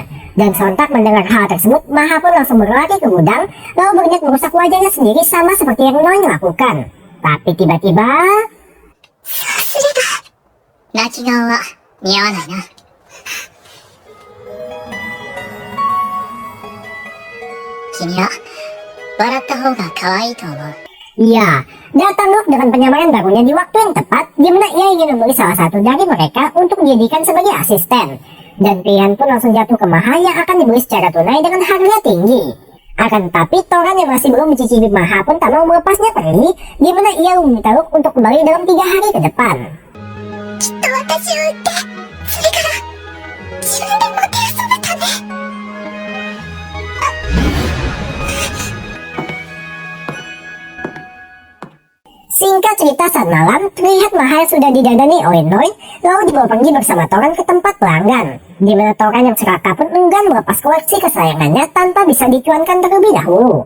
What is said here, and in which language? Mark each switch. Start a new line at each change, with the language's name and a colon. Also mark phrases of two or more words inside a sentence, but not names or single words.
Indonesian: Dan sontak mendengar hal tersebut, Maha pun langsung berlari ke gudang, lalu berniat merusak wajahnya sendiri sama seperti yang Noin lakukan. Tapi tiba-tiba...
Japanese: さすれば泣き顔は似合わないな。君は笑った方が可愛いと思う。
Indonesian: Ya, datang Luke dengan penyamaran barunya di waktu yang tepat, di mana ia ingin memilih salah satu dari mereka untuk dijadikan sebagai asisten. Dan pilihan pun langsung jatuh ke Maha yang akan dibeli secara tunai dengan harga tinggi. Akan tetapi Toran yang masih belum mencicipi Maha pun tak mau melepasnya pergi, di mana ia meminta Luke untuk kembali dalam 3 hari ke depan.
Japanese: きっと私を売ってそれから自分でもてあそぶため。
Indonesian: Singkat cerita, saat malam, terlihat Maha sudah didadani oleh Noin, lalu dibawa pergi bersama Toran ke tempat pelanggan. Di mana Toran yang serakah pun enggan melepas koleksi kesayangannya tanpa bisa dicuankan terlebih dahulu.